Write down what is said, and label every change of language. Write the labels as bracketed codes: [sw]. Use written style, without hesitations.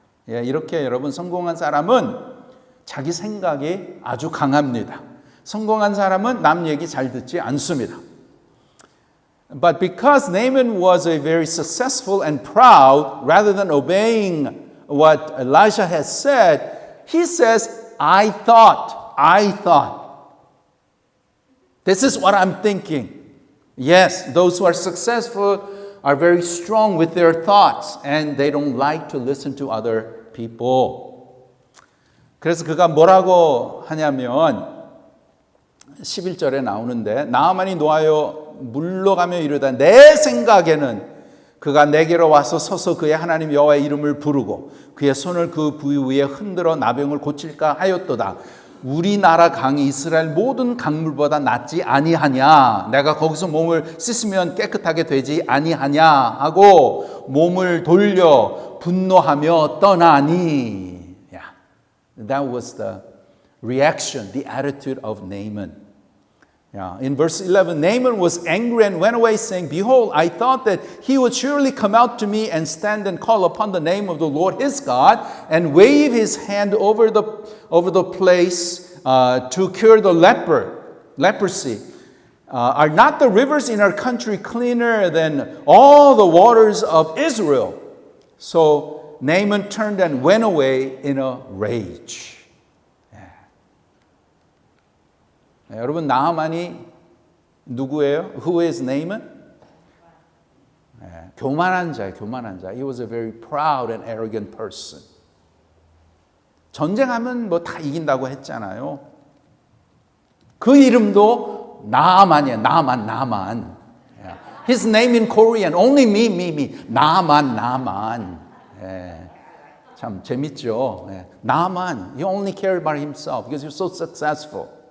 [ko] 예, 이렇게 여러분 성공한 사람은 자기 생각이 아주 강합니다. 성공한 사람은 남 얘기 잘 듣지 않습니다. [en] But because Naaman was a very successful and proud, rather than obeying what Elijah has said, he says, I thought. This is what I'm thinking. Yes, those who are successful are very strong with their thoughts and they don't like to listen to other people. [ko] 그래서 그가 뭐라고 하냐면 11절에 나오는데 나아만이 노하여 물러가며 이르다 내 생각에는 그가 내게로 와서 서서 그의 하나님 여호와의 이름을 부르고 그의 손을 그 부위 위에 흔들어 나병을 고칠까 하였도다. 우리나라 강이 이스라엘 모든 강물보다 낫지 아니하냐. 내가 거기서 몸을 씻으면 깨끗하게 되지 아니하냐 하고 몸을 돌려 분노하며 떠나니. [en] Yeah. That was the reaction, the attitude of Naaman. Yeah. In verse 11, Naaman was angry and went away saying, Behold, I thought that he would surely come out to me and stand and call upon the name of the Lord his God and wave his hand over the place to cure the leprosy. Are not the rivers in our country cleaner than all the waters of Israel? So Naaman turned and went away in a rage. [ko] 네, 여러분 나아만이 누구예요? [en] Who is Naaman? [ko] 네, 교만한 자예요. [en] He was a very proud and arrogant person. [ko] 전쟁하면 뭐 다 이긴다고 했잖아요. 그 이름도 나아만이에요. 나만. [en] His name in Korean, only me. [ko] 나만. 네, 참 재밌죠. [en] 네, 나만, he only cared about himself because he was so successful.